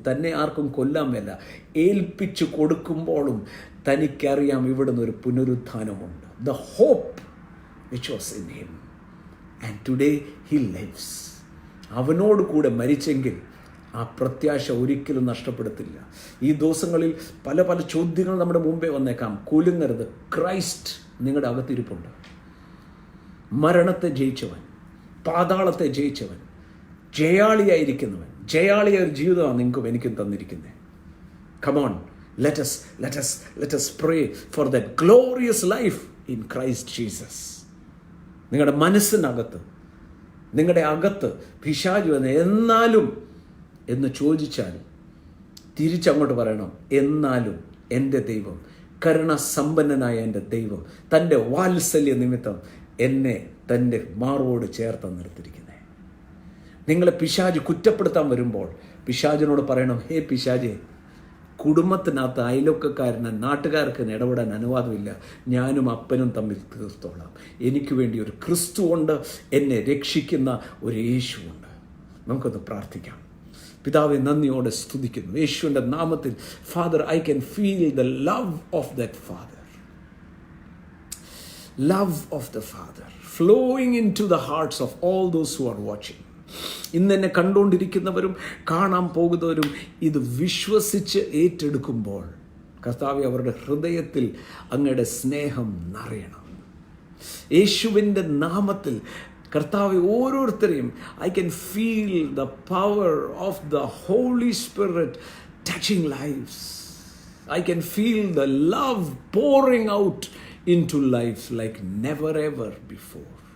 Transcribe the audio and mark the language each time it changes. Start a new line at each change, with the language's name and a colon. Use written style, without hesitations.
Malayalam: തന്നെ ആർക്കും കൊല്ലാൻ മേല. ഏൽപ്പിച്ചു കൊടുക്കുമ്പോഴും തനിക്കറിയാം ഇവിടുന്ന് ഒരു പുനരുത്ഥാനമുണ്ട്.
English: The hope which was in him and today he lives.
Malayalam: അവനോട് കൂടെ മരിച്ചെങ്കിൽ ആ പ്രത്യാശ ഒരിക്കലും നഷ്ടപ്പെടുത്തില്ല. ഈ ദിവസങ്ങളിൽ പല ചോദ്യങ്ങൾ നമ്മുടെ മുമ്പേ വന്നേക്കാം. കുലുങ്ങരുത്. ക്രൈസ്റ്റ് നിങ്ങളുടെ അകത്തിരിപ്പുണ്ട്. മരണത്തെ ജയിച്ചവൻ, പാതാളത്തെ ജയിച്ചവൻ, ജയാളിയായിരിക്കുന്നവൻ, ജയാളിയായ ഒരു ജീവിതമാണ് നിങ്ങൾക്കും എനിക്കും തന്നിരിക്കുന്നത്.
English: Come on, let us pray for that glorious life in Christ Jesus.
Malayalam: നിങ്ങളുടെ മനസ്സിനകത്ത് നിങ്ങളുടെ അകത്ത് പിശാച് വന്ന് എന്നാലും എന്ന് ചോദിച്ചാലും തിരിച്ചങ്ങോട്ട് പറയണം, എന്നാലും എൻ്റെ ദൈവം, കരുണാസമ്പന്നനായ എൻ്റെ ദൈവം തൻ്റെ വാത്സല്യ നിമിത്തം എന്നെ തൻ്റെ മാറോട് ചേർത്ത് നിർത്തിയിരിക്കുന്നത്. നിങ്ങളെ പിശാച് കുറ്റപ്പെടുത്താൻ വരുമ്പോൾ പിശാചിനോട് പറയണം, ഹേ പിശാചേ, കുടുംബത്തിനകത്ത് അയൽവക്കക്കാരന് നാട്ടുകാർക്ക് ഇടപെടാൻ അനുവാദമില്ല. ഞാനും അപ്പനും തമ്മിൽ തീർത്തോളാം. എനിക്ക് വേണ്ടി ഒരു ക്രിസ്തു ഉണ്ട്, എന്നെ രക്ഷിക്കുന്ന ഒരു യേശുവുണ്ട്. നമുക്കൊന്ന് പ്രാർത്ഥിക്കാം. പിതാവെ, നന്ദിയോടെ സ്തുതിക്കുന്നു യേശുവിൻ്റെ നാമത്തിൽ.
English: Father, I can feel the love of that Father, love of the Father flowing into the hearts of all those who are watching.
Malayalam: ഇന്ന് എന്നെ കണ്ടുകൊണ്ടിരിക്കുന്നവരും കാണാൻ പോകുന്നവരും ഇത് വിശ്വസിച്ച് ഏറ്റെടുക്കുമ്പോൾ കർത്താവേ, അവരുടെ ഹൃദയത്തിൽ അങ്ങയുടെ സ്നേഹം നിറയണം. യേശുവിൻ്റെ നാമത്തിൽ കർത്താവെ, ഓരോരുത്തരെയും
English: I can feel the power of the Holy Spirit touching lives. I can feel the love pouring out into lives like never ever before.